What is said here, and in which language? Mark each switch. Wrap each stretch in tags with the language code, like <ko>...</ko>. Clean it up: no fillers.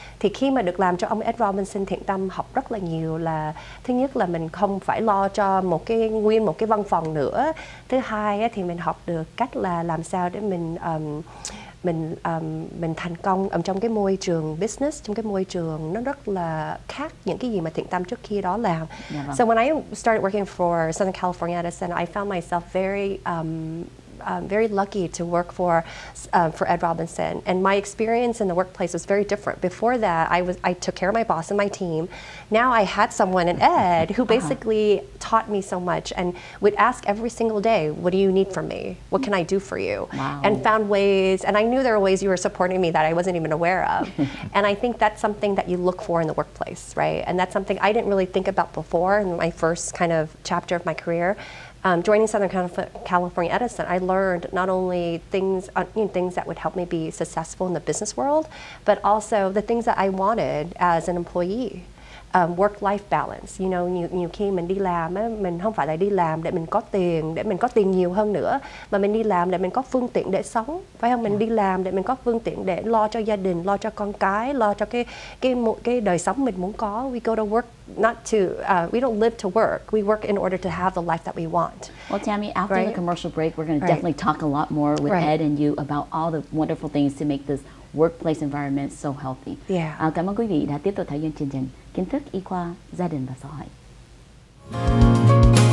<vi>Thì khi mà được làm cho ông Ed Robinson, Thiện Tâm học rất là nhiều. Là thứ nhất là mình không phải lo cho nguyên một cái văn phòng nữa. Thứ hai thì mình học được cách là làm sao để mình thành công trong cái môi trường business, trong cái môi trường nó rất là khác những cái gì mà Thiện Tâm trước khi đó làm.</vi> <en>So when I started working for Southern California Edison, I found myself very very lucky to work for Ed Robinson, and my experience in the workplace was very different. Before that, I took care of my boss and my team. Now I had someone in Ed who basically taught me so much and would ask every single day, "What do you need from me? What can I do for you?" Wow. And found ways, and I knew there were ways you were supporting me that I wasn't even aware of. And I think that's something that you look for in the workplace, right? And that's something I didn't really think about before in my first kind of chapter of my career. Joining Southern California Edison, I learned not only things that would help me be successful in the business world, but also the things that I wanted as an employee.</en> <vi>Work-life balance, nhiều khi mình đi làm á, mình không phải là đi làm để mình có tiền nhiều hơn nữa, mà mình đi làm để mình có phương tiện để sống, phải không? Mình đi làm để mình có phương tiện để lo cho gia đình, lo cho con cái, lo cho cái đời sống mình muốn có.</vi> <en>We go to work we don't live to work. We work in order to have the life that we want. Well, Tammy, after the commercial break, we're going to definitely talk a lot more with Ed and you about all the wonderful things to make this workplace environment so healthy. Yeah.</en> <vi>Cảm ơn quý vị đã tiếp tục theo dõi chương trình Kiến thức y khoa gia đình và xã hội.</vi>